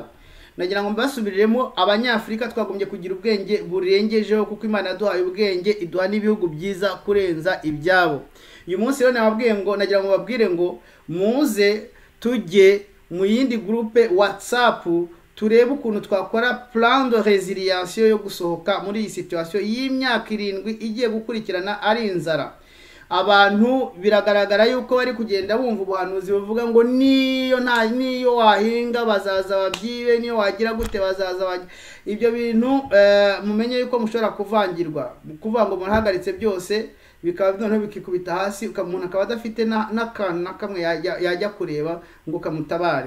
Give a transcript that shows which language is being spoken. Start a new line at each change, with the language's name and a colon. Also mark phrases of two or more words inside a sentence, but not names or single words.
Kinyarwanda: Nagira ngo mbasubiriremo, Abanyafrika twagombye kugira ubwenge burengejeho, kuko Imana yaduhaye ubwenge, iduha n'ibihugu byiza kurenza ibyabo. Uyu munsi rero nagira ngo babwire ngo muze tujye mu yindi groupe WhatsApp, turebe ukuntu twakora
French: plan de résilience
Kinyarwanda: yo gusohoka muri iyi situation y'imyaka 7 igiye gukurikirana ari inzara. Abantu biragaragara yuko bari kugenda bumva ubuhanuzi buvuga ngo niyo wahinga bazaza babyibe, niyo wagira gute bazaza. Ibyo bintu mumenye yuko mushobora kuvangirwa, kuvuga ngo murahagaritse byose, bikaba noneho bikikubita hasi, umuntu akaba adafite n'akantu na kamwe yajya kureba ngo kamutabare.